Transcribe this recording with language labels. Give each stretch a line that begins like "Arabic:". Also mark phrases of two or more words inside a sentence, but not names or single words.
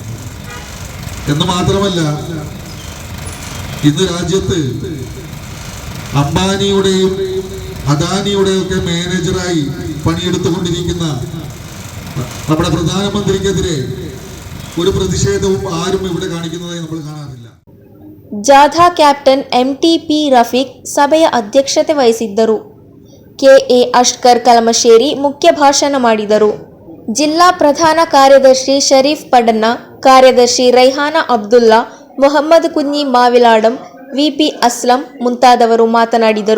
Malayalam: എന്ന് മാത്രമല്ല, ഇന്ന് രാജ്യത്ത് അംബാനിയുടെയും അദാനിയുടെയും ഒക്കെ മാനേജറായി പണിയെടുത്തുകൊണ്ടിരിക്കുന്ന നമ്മുടെ പ്രധാനമന്ത്രിക്കെതിരെ ഒരു പ്രതിഷേധവും ആരും ഇവിടെ കാണിക്കുന്നതായി നമ്മൾ കാണാറില്ല.
Kannada: ಜಾಥಾ ಕ್ಯಾಪ್ಟನ್ MTP ರಫೀಕ್ ಸಭೆಯ ಅಧ್ಯಕ್ಷತೆ ವಹಿಸಿದ್ದರು. KA ಅಷ್ಕರ್ ಕಲಮಶೇರಿ ಮುಖ್ಯ ಭಾಷಣ ಮಾಡಿದರು. ಜಿಲ್ಲಾ ಪ್ರಧಾನ ಕಾರ್ಯದರ್ಶಿ ಶರೀಫ್ ಪಡನ್ನ, ಕಾರ್ಯದರ್ಶಿ ರೈಹಾನಾ ಅಬ್ದುಲ್ಲಾ, ಮೊಹಮ್ಮದ್ ಕುഞ്ഞി ಮಾವಿಲಾಡಂ, VP ಅಸ್ಲಂ ಮುಂತಾದವರು ಮಾತನಾಡಿದರು.